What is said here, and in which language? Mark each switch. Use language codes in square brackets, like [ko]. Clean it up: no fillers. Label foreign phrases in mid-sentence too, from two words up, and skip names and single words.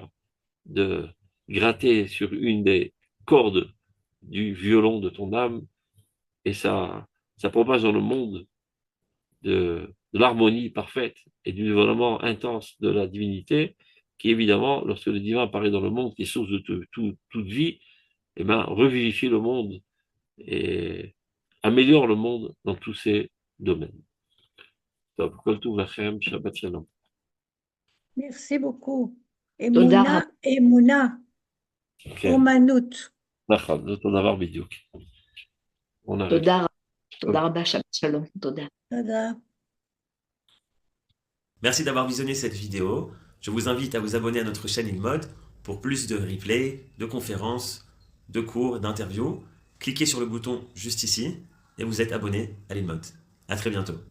[fr] de gratter sur une des cordes du violon de ton âme et ça propage dans le monde de l'harmonie parfaite et du développement intense de la divinité qui, évidemment, lorsque le divin apparaît dans le monde, qui est source de toute vie, eh ben, revivifie le monde et améliore le monde dans tous ces domaines. [he] שבת שלום. [fr] Merci beaucoup. [he] תודה רבה. אמונה, כן, אומנות. נכון, זה אותו דבר בדיוק. בוא נראה. תודה רבה. תודה רבה, שבת שלום. תודה. תודה. [fr] Merci d'avoir visionné cette vidéo. Je vous invite à vous abonner à notre chaîne InMode pour plus de replays, de conférences, de cours, d'interviews. Cliquez sur le bouton juste ici et vous êtes abonné à l'InMode. À très bientôt.